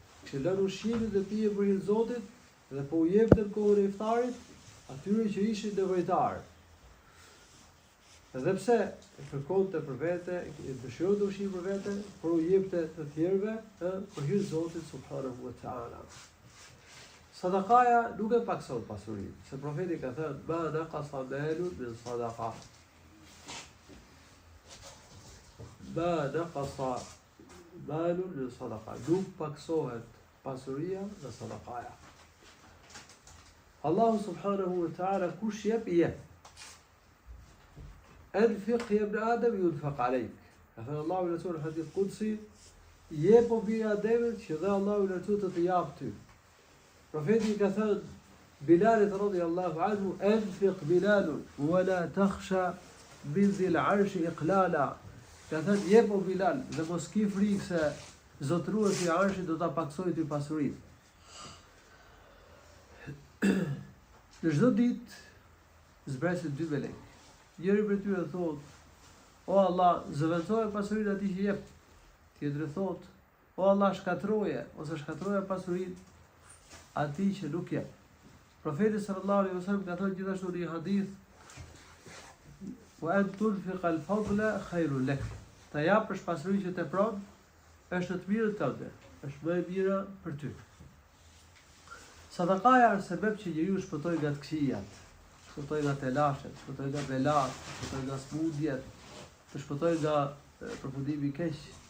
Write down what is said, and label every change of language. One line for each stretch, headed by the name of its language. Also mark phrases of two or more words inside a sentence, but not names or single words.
Albanian: Kishte lënë ushqimin dhe pijen për hir të Zotit dhe po u jepte në kohën e iftarit atyre që ishin nevojtarë. Edhe pse e kërkonte për vete, e dëshironte ushqim për vete, por u jepte të tjerëve për hir të Zotit
Arabic: سبحانه وتعالى.
Albanian: Sadakaja nuk e pakson pasurinë, se profeti ka thënë:
Arabic: "ما نقص مال من صدقة." ما نقص مال من صدقة.
Albanian: Nuk paksohet pasuria nga sadakaja. Allahu
Arabic: سبحانه وتعالى
Albanian: kush jep i jep.
Arabic: أنفق يا ابن آدم ينفق عليك.
Albanian: Ka thënë Allahu në
Arabic: حديث قدسي,
Albanian: jep o bi Ademit që dhe Allahu në të jap ty. Profeti ka thënë Bilalit
Arabic: رضي الله عنه: "أنفق بلال ولا تخش من ذي العرش إقلالا."
Albanian: Ka thënë jep o Bilal dhe mos ki frikë se zotruesi i arshit do ta paksojë ty pasurinë. Në çdo ditë zbresin dy melek. Njëri prej tyre thotë: "O Allah, zëvendësoje pasurinë atij që jep." Tjetri thotë: "O Allah, shkatroje ose shkatroje pasurinë atij që nuk jep." Profeti
Arabic: صلى الله عليه وسلم
Albanian: ka thënë gjithashtu në një hadith:
Arabic: "وأن تنفق الفضل خير لك."
Albanian: Ta japësh pasurinë që tepron është të mirë tënde, është më e mira për ty. Sadakaja është sebeb që njeriu shpëtoi nga të këqijat, shpëtoi nga telashet, shpëtoi nga belat, shpëtoi nga smundjet, shpëtoi nga përfundimi i keq.